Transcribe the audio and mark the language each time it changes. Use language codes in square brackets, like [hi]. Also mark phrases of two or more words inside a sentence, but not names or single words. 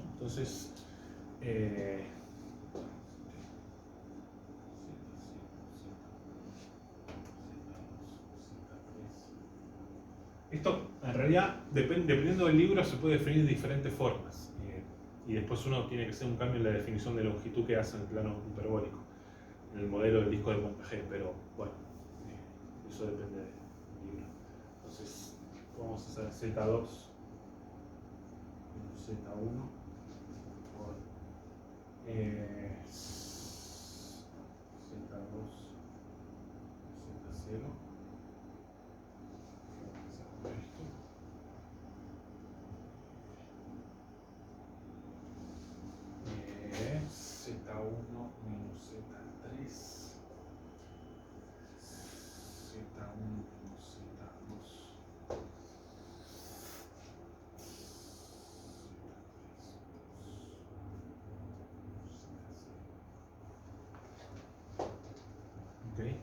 [es] Entonces, esto en realidad, dependiendo del libro, se puede definir de diferentes formas. Y después uno tiene que hacer un cambio en la definición de longitud que hace en el plano hiperbólico, en el modelo del disco de Montague, pero bueno, eso depende del libro. Entonces, vamos a hacer Z2 menos Z1 por Z2 Z0. Z1 menos Z3, Z1 menos Z2, ok.